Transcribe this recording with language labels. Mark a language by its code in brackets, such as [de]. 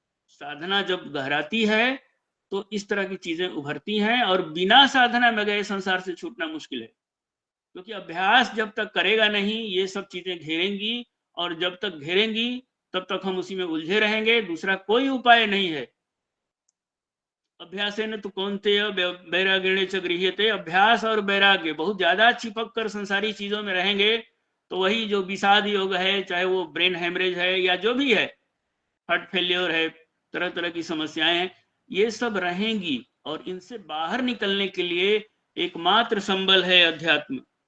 [hi] साधना जब गहराती है तो इस तरह की चीजें उभरती हैं और बिना साधना में गए संसार से छूटना मुश्किल है, क्योंकि अभ्यास जब तक करेगा नहीं ये सब चीजें घेरेंगी, और जब तक घेरेंगी तब तक हम उसी में उलझे रहेंगे। दूसरा कोई उपाय नहीं है। [sa] अभ्यासेन तो कौन्तेय वैराग्येण च गृह्यते। [hi] अभ्यास और वैराग्य बहुत ज्यादा चिपक कर संसारी चीजों में रहेंगे तो वही जो विषाद योग है, चाहे वो ब्रेन हेमरेज है या जो भी है, हार्ट फेलियर है, तरह तरह की समस्याएं हैं, ये सब रहेंगी। और इनसे बाहर निकलने के लिए एकमात्र संबल है अध्यात्म।